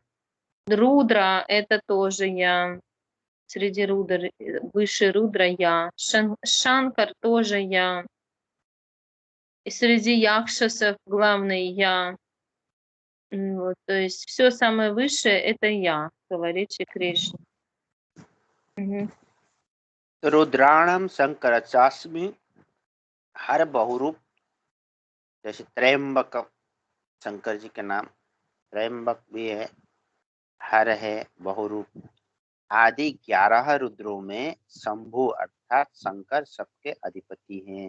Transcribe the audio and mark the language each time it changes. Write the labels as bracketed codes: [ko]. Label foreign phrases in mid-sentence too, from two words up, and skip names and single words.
[ru] Рудра — это тоже я. Среди рудр, выше рудра я. Шанкар тоже я. И среди якшасов главный я. Вот, то есть все самое высшее — это я, говорит Шри Кришна. [sa] रुद्राणम शंकर चास्मि, [hi] हर बहुरूप, जैसे त्रयंबक शंकर जी के नाम, त्रयंबक भी है, हर है, बहुरूप आदि 11 रुद्रों में शंभु अर्थात शंकर सबके अधिपति हैं।